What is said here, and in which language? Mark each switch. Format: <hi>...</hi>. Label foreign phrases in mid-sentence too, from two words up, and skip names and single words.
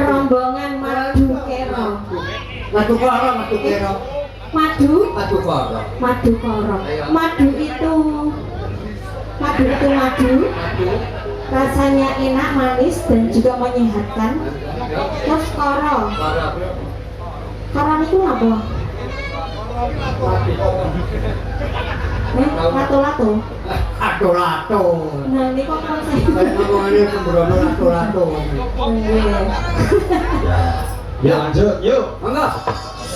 <id>Rombongan madu kero. Madu koro, madu kero. Madu? Madu koro. Madu koro. Madu itu madu. Rasanya enak, manis dan juga menyehatkan. Terus koro. Koro itu apa? Lato-lato. Lato-lato. Nah, ini kok konsep.</id> <jv>Ngomongane sembrono lato-lato.</jv> <id>Iya. Ya lanjut, yuk.</id> <jv>Monggo.</jv>